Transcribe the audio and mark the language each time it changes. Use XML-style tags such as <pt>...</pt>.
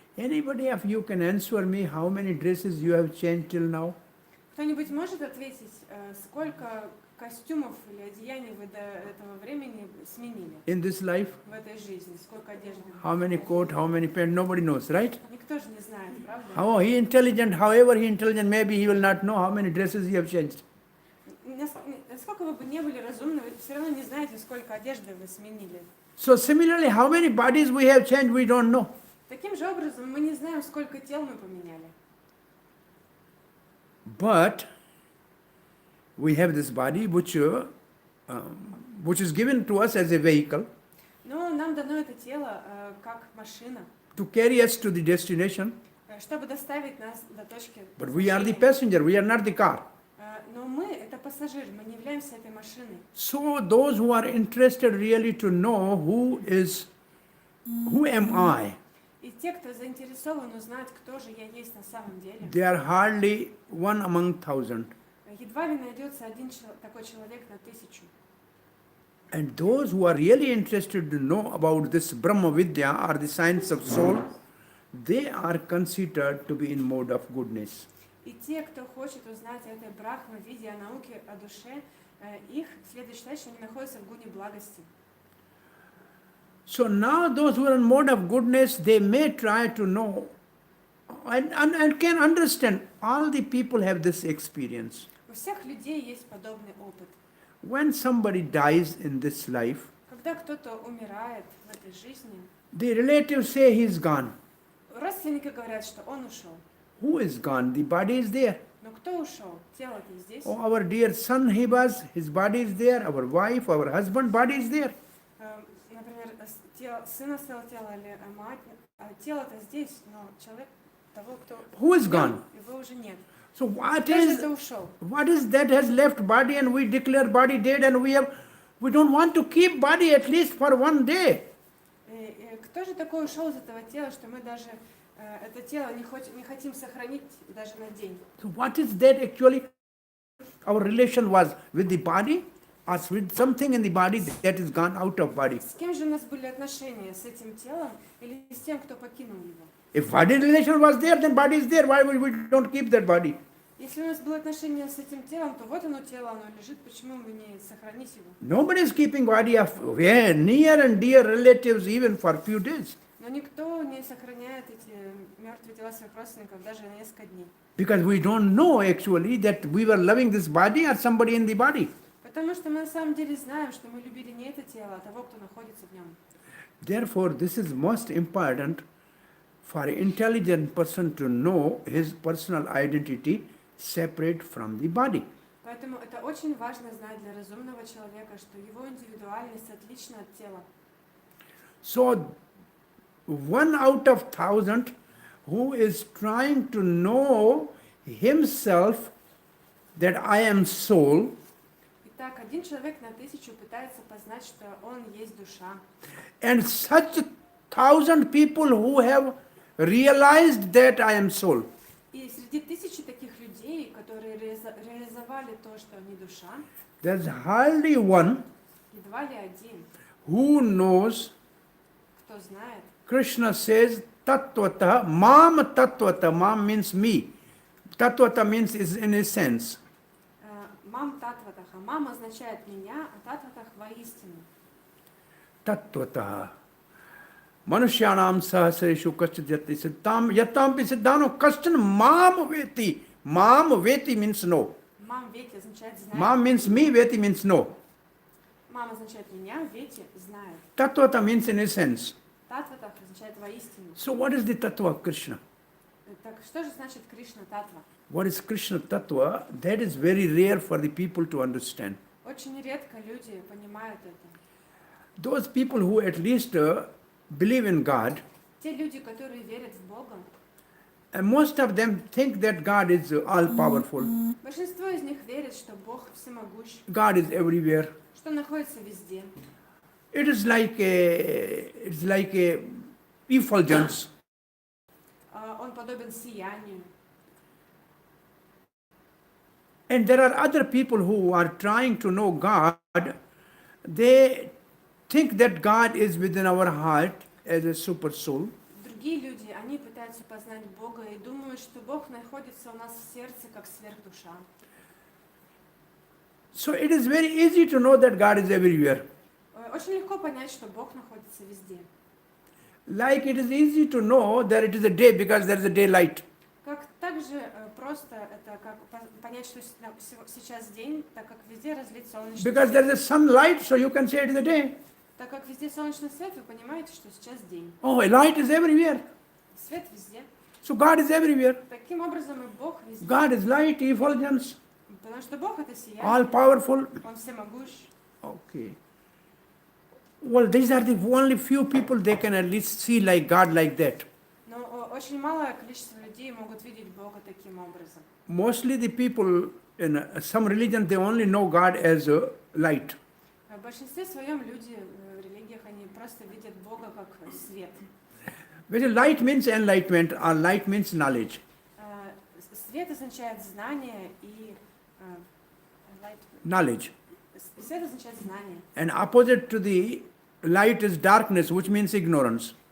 <en>Anybody of you can answer me how many dresses you have changed till now?</en> <ru>Кто-нибудь может ответить, сколько костюмов или одеяний вы до этого времени сменили</ru> <en>In this life?</en> <ru>в этой жизни? Сколько одежды?</ru> <en>How many coat, how many pants? Nobody knows, right?</en> <ru>Никто же не знает, правда?</ru> <en>How he intelligent, however he intelligent, maybe he will not know how many dresses he have changed.</en> <ru>Насколько вы бы не были разумны, вы все равно не знаете, сколько одежды вы сменили.</ru> <en>So similarly, how many bodies we have changed, we don't know.</en> <ru>Таким же образом, мы не знаем, сколько тел мы поменяли.</ru> <en>But we have this body which is given to us as a vehicle</en> <ru>Но нам дано это тело как машина,</ru> <en>to carry us to the destination.</en> <ru>чтобы доставить нас до точки</ru> <en>But we are the</en> <ru>назначения.</ru> <en>passenger, we are not the car.</en> <ru>Но мы это пассажир, мы не являемся этой машиной.</ru> <en>So those who are interested really to know who am I,</en> <ru>И те, кто заинтересован узнать, кто же я есть на самом деле,</ru> <en>they are hardly one among thousand.</en> <ru>едва ли найдется один такой человек на 1000.</ru> <en>And those who are really interested to know about this Brahma Vidya or the science of soul, they are considered to be in mode of goodness.</en> <ru>И те, кто хочет узнать о этой брахма-виде, о науке, о душе, их следует считать, что они находятся в гуне благости.</ru> <en>So now those who are in mode of goodness, they may try to know and can understand. All the people have this experience.</en> <ru>У всех людей есть подобный опыт.</ru> <en>When somebody dies in this life,</en> <ru>Когда кто-то умирает в этой жизни,</ru> <en>the relatives say he's gone.</en> <ru>родственники говорят, что он ушел.</ru> <en>Who is gone? The body is there.</en> <ru>Но кто ушел? Тело-то здесь.</ru> <en>Oh, our dear son he was, his body is there. Our wife, our husband, body is there.</en> <ru>Например, сын оставил тело или мать, тело-то здесь, но человек того, кто...</ru> <en>Who is gone?</en> <ru>Его уже нет.</ru> <en>So what</en> <ru>Кто же</ru> <en>is</en> <ru>это ушел?</ru> <en>that has left body and we declare body dead and we don't want to keep body at least for one day.</en> <ru>Кто же такой ушел из этого тела, что мы даже это тело не хотим сохранить даже на день?</ru> <en>So what is that actually? Our relation was with the body or with something in the body that is gone out of body.</en> <ru>С кем же у нас были отношения? С этим телом или с тем, кто покинул его?</ru> <en>If body relation was there, then body is there. Why we don't keep that body?</en> <ru>Если у нас было отношение с этим телом, то вот оно тело, оно лежит, почему бы не сохранить его?</ru> <en>Nobody is keeping body of near and dear relatives even for few days.</en> <ru>Но никто не сохраняет эти мертвые тела своих родственников даже на несколько дней.</ru> <en>Because we don't know actually that we were loving this body or somebody in the body.</en> <ru>Потому что мы на самом деле знаем, что мы любили не это тело, а того, кто находится в нем.</ru> <en>Therefore, this is most important for an intelligent person to know his personal identity separate from the body.</en> <ru>Поэтому это очень важно знать для разумного человека, что его индивидуальность отлична от тела.</ru> <en>So, 1 out of 1,000 who is trying to know himself that I am soul,</en> <ru>Итак, один человек на 1000 пытается познать, что он есть душа.</ru> <en>and such 1,000 people who have realized that I am soul.</en> <ru>И среди 1000 таких людей, которые реализовали то, что они душа,</ru> <en>There's hardly one</en> <ru>едва ли один,</ru> <en>who knows.</en> <ru>кто знает.</ru> <en>Krishna says, Tattvata, Mam Tattvata, Mam means me. Tattvata means is in a sense.</en> <sa>Мам татватаха.</sa> <ru>Мам означает меня, а татватах воистину.</ru> <sa>Tattvata. Manushyanam sahasreshu kaschadhyati siddham yatampi siddhano kashtan mam veti.</sa> <en>Mam veti means no.</en> <ru>Мам вети означает знает.</ru> <en>Mam means me, veti means no.</en> <ru>Мам означает меня, вети знает.</ru> <en>Tattvata means in a sense.</en> <ru>Татватах означает воистину.</ru> <en>So what is the tattva of Krishna?</en> <ru>Так что же значит Кришна татва?</ru> <en>what is Krishna Tattva, that is very rare for the people to understand.</en> <ru>Очень редко люди понимают это.</ru> <en>Those people who at least believe in God,</en> <ru>Те люди, которые верят в Бога,</ru> <en>and most of them think that God is all powerful.</en> <ru>большинство из них верит, что Бог всемогущ,</ru> <en>God is everywhere.</en> <ru>что Он находится везде.</ru> <en>It's like a effulgence.</en> <ru>Он подобен сиянию.</ru> <en>And there are other people who are trying to know God. They think that God is within our heart as a super soul.</en> <ru>Другие люди, они пытаются познать Бога и думают, что Бог находится у нас в сердце, как сверхдуша.</ru> <en>So it is very easy to know that God is everywhere.</en> <ru>Очень легко понять, что Бог находится везде.</ru> <en>Like it is easy to know that it is a day because there is a daylight.</en> <ru>Как также просто это как понять, что сейчас день, так как везде разлит солнечный</ru> <en>Because there</en> <ru>свет.</ru> <en>is a sunlight, so you can say it is a day.</en> <ru>Так как везде солнечный свет, вы понимаете, что сейчас день.</ru> <en>Oh, a light is everywhere.</en> <ru>Свет везде.</ru> <en>So God is everywhere.</en> <ru>Таким образом и Бог везде.</ru> <en>God is light, effulgence,</en> <ru>Потому что Бог это сияние.</ru> <en>all powerful.</en> <ru>Он всемогущ.</ru> <en>Okay. Well, these are the only few people they can at least see like God like that.</en> <ru>Но очень малое количество людей могут видеть Бога таким образом.</ru> <en>Mostly the people in some religion, they only know God as a light.</en> <ru>В большинстве своем люди в религиях, они просто видят Бога как свет.</ru> <en>Which light means enlightenment or light means knowledge.</en> <ru>Свет означает знание и</ru> <en>Knowledge.</en> <ru>свет означает знание.</ru> <en>And opposite to the light is darkness, which means ignorance.</en>